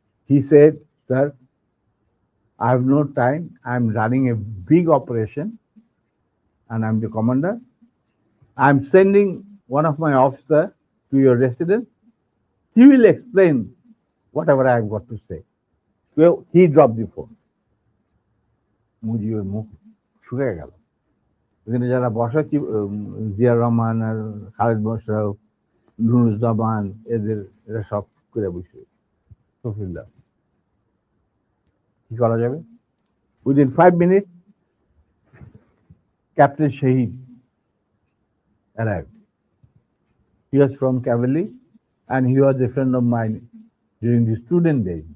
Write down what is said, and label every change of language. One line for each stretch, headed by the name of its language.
English: He said, sir, I have no time, I am running a big operation and I am the commander, I'm sending one of my officer to your residence. He will explain whatever I have got to say. Well, he dropped the phone.
Bangla: মুজিবের মুখ শুকিয়ে গেল। এখানে যারা বসা জিয়া রহমান আর খালেদ মোশাররফ, নুরুজ্জামান, এরা সব করে বসে শফিউল্লাহ। কি করা যাবে?
English: Within 5 minutes, Captain Shahid arrived. He was from cavalry and he was a friend of mine during the student days.